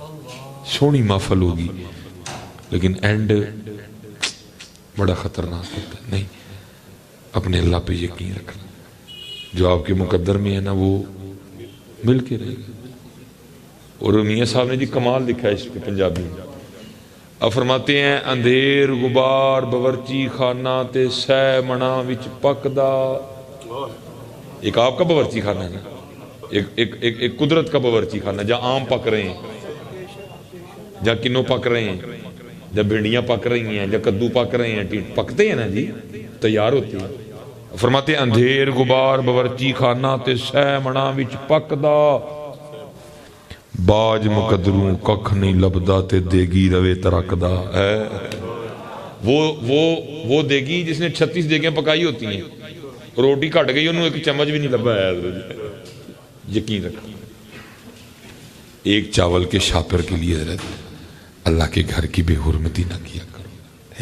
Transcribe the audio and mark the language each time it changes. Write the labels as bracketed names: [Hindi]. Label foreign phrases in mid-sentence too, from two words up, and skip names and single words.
[Urdu] سونی محفل ہوگی لیکن اینڈ بڑا خطرناک ہوتا ہے. نہیں اپنے اللہ پہ یقین رکھنا جو آپ کے مقدر میں ہے نا وہ مل کے رہے گا. اور میاں صاحب نے جی کمال لکھا ہے اس پہ پنجابی میں. اب فرماتے ہیں [Punjabi] اندھیر غبار باورچی خانہ تے سہ منا وچ پکدا. [Urdu] ایک آپ کا باورچی خانہ ہے نا ایک قدرت کا باورچی خانہ جہاں آم پک رہے ہیں جہاں کنو پک رہے ہیں جہاں بھنڈیاں پک رہی ہیں جہاں کدو پک رہے ہیں پکتے ہیں نا جی تیار ہوتے ہیں. فرماتے ہیں [Punjabi] اندھیر غبار باورچی خانہ تے سہ منا وچ پکدا باج مقدروں ککھ نہیں لبدا تے دیگی روے ترکدا. [Urdu] وہ دیگی جس نے 36 دیگیں پکائی ہوتی ہیں روٹی کٹ گئی انہوں ایک چمچ بھی نہیں لبا ہے. یقین رکھا ایک چاول کے شاپر کے لیے حضرت اللہ کے گھر کی بے حرمتی نہ کیا کرو.